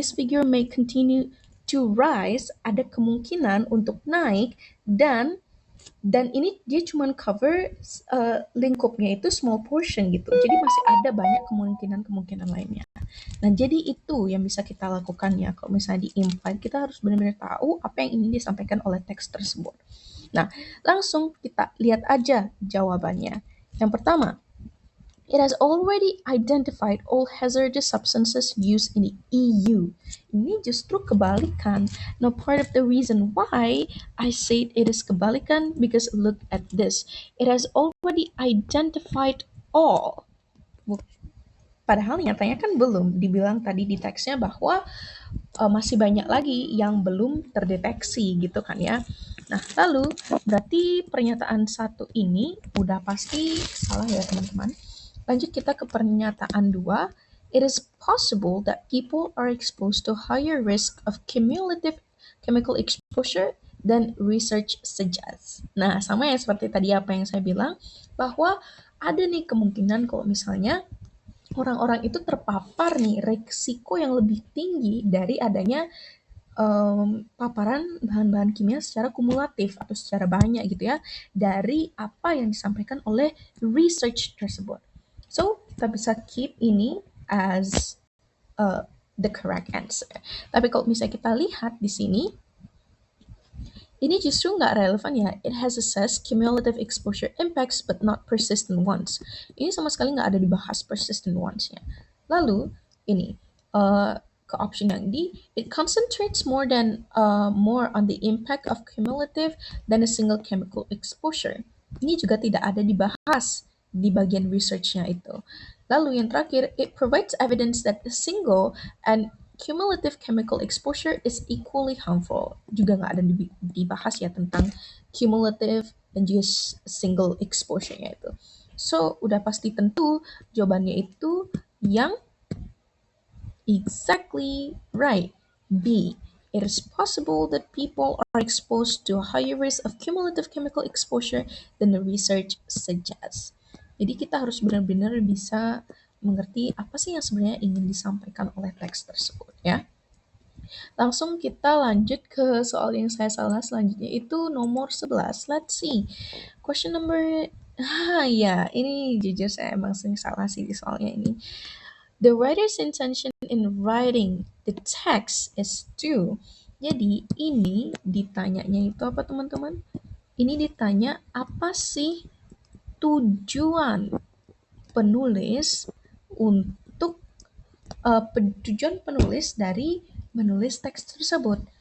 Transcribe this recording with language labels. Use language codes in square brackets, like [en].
[en] This figure may continue to rise, [id] ada kemungkinan untuk naik dan ini dia cuma cover lingkupnya itu [en] small portion [id] gitu. Jadi masih ada banyak kemungkinan-kemungkinan lainnya. Nah, jadi itu yang bisa kita lakukan ya. Kalau misalnya di-imply, kita harus benar-benar tahu apa yang ingin disampaikan oleh teks tersebut. Nah, langsung kita lihat aja jawabannya. Yang pertama, [en] it has already identified all hazardous substances used in the EU. [id] Ini justru kebalikan. [en] Now, part of the reason why I said it is kebalikan because look at this. It has already identified all. [id] Padahal nyatanya kan belum. Dibilang tadi di teksnya bahwa masih banyak lagi yang belum terdeteksi gitu kan ya. Nah, lalu berarti pernyataan satu ini udah pasti salah ya teman-teman. Lanjut kita ke pernyataan dua. [en] It is possible that people are exposed to higher risk of cumulative chemical exposure than research suggests. [id] Nah, sama ya seperti tadi apa yang saya bilang, bahwa ada nih kemungkinan kalau misalnya orang-orang itu terpapar nih resiko yang lebih tinggi dari adanya paparan bahan-bahan kimia secara kumulatif atau secara banyak gitu ya dari apa yang disampaikan oleh research tersebut. [en] So [id] kita bisa [en] keep ini as the correct answer. [id] Tapi kalau misalnya kita lihat di sini, ini justru nggak relevan ya. [en] It has assessed cumulative exposure impacts but not persistent ones. [id] Ini sama sekali nggak ada dibahas persistent ones-nya. Lalu ini ke option yang D, [en] it concentrates more on the impact of cumulative than a single chemical exposure. [id] Ini juga tidak ada dibahas di bagian research-nya itu. Lalu yang terakhir, [en] it provides evidence that a single and cumulative chemical exposure is equally harmful. [id] Juga nggak ada dibahas ya tentang cumulative dan juga single exposure-nya itu. So, udah pasti tentu jawabannya itu yang [en] exactly right. [id] B. [en] It is possible that people are exposed to a higher risk of cumulative chemical exposure than the research suggests. [id] Jadi kita harus benar-benar bisa mengerti apa sih yang sebenarnya ingin disampaikan oleh teks tersebut ya. Langsung kita lanjut ke soal yang saya salah selanjutnya itu nomor 11. [en] Let's see. [id] Question number ya, ini jujur saya emang sering salah sih di soalnya ini. [en] The writer's intention in writing the text is to. [id] Jadi ini ditanyanya itu apa teman-teman? Ini ditanya apa sih tujuan penulis untuk tujuan penulis dari menulis teks tersebut.